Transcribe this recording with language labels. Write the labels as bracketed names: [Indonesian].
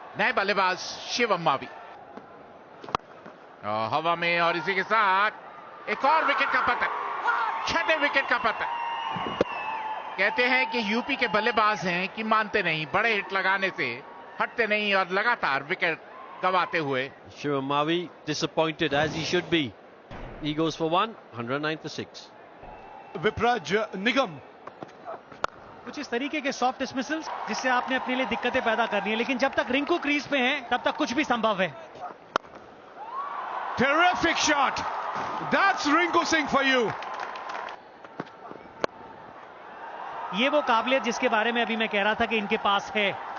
[Hindi] नए बल्लेबाज शिवम मावी हवा में और इसी के साथ एक और विकेट का पतन, 6ठे विकेट का पतन। कहते हैं कि यूपी के बल्लेबाज हैं कि मानते नहीं, बड़े हिट लगाने से हटते नहीं और लगातार विकेट गंवाते हुए। [English] Shivam Mavi disappointed as he should be. He goes for 1, 109 for 6. [Hindi] Vipraj निगम, कुछ इस तरीके के सॉफ्ट डिसमिसल्स जिससे आपने अपने लिए दिक्कतें पैदा करनी है, लेकिन जब तक रिंकू क्रीज पे हैं तब तक कुछ भी संभव है। [English] terrific shot. That's Rinku Singh for you. [Hindi] ये वो काबिलियत जिसके बारे में अभी मैं कह रहा था कि इनके पास है।